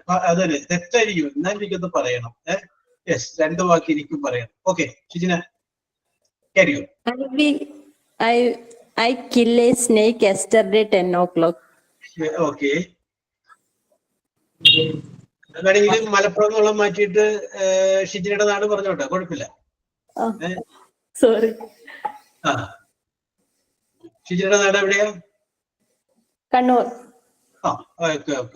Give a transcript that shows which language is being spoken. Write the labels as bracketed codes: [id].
[ml] അതന്നെ തെറ്റായിരിക്കും, എന്നാൽ എനിക്കൊന്ന് പറയണം. യെസ്, 2 വാക്ക് എനിക്കും പറയണം. [en] Okay Shijina, carry on. I killed a snake yesterday 10 o'clock. Okay. [ml] വേണമെങ്കിൽ മലപ്പുറം എന്നുള്ള മാറ്റിയിട്ട് ഷിജിനയുടെ നാട് പറഞ്ഞോട്ടെ, കുഴപ്പമില്ല. [en] Sorry. [ml] ഷിജിനയുടെ നാട് എവിടെയാ? കണ്ണൂർ. ഓക്കെ.